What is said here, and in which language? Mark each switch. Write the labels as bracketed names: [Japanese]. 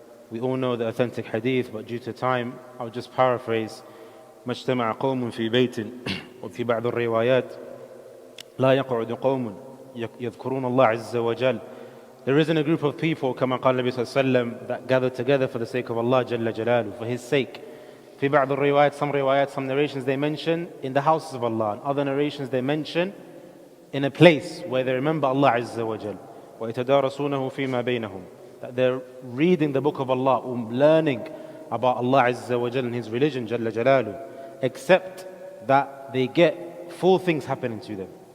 [English] We all know the authentic hadith, but due to time, I'll just paraphrase. [Arabic] ما اجتمع قوم في بيت وفي بعض الروايات لا يقعد قوم يذكرون الله عز وجل. [English] There isn't a group of people, [Arabic] كما قال النبي صلى الله عليه وسلم, [English] that gather together for the sake of Allah [Arabic] جل جلاله, [English] for His sake. [Arabic] في بعض الروايات, [English] some narrations they mention in the houses of Allah, and other narrations they mention in a place where they remember Allah [Arabic] عز وجل. ويتدارسونه فيما بينهم, [English] that they're reading the book of Allah, learning about Allah Azza wa Jal and His religion, Jalla Jalaluh, except that they get four things happening to them.